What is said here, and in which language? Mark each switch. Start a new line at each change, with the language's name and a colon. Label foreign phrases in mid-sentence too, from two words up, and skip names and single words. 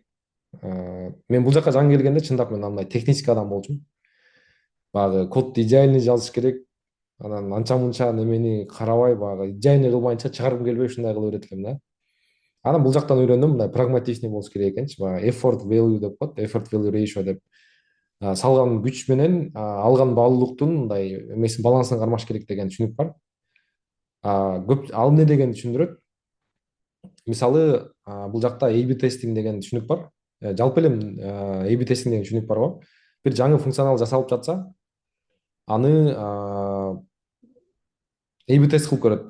Kyrgyz: Мен бул жака жаңы келгенде чындап мен андай технический адам болчумун. Баягы кодду идеальный жазыш керек. Анан анча мынча немени карабай, баягы идеальный кылбайынча чыгаргым келбей ушундай кылып берет элем да. Анан бул жактан үйрөндүм, мындай прагматичный болуш керек экенчи. Баягы
English: effort value
Kyrgyz: деп коет,
English: effort value ratio
Kyrgyz: деп. Салган күч менен алган баалуулуктун мындай эмесин балансын кармаш керек деген түшүнүк бар. Көп ал эмне дегенди түшүндүрөт. Мисалы, бул жакта A/B тестинг деген түшүнүк бар. Жалпы эле A/B тестинг деген түшүнүк бар го. Бир жаңы функционал жасалып жатса, аны A/B тест кылып көрөт.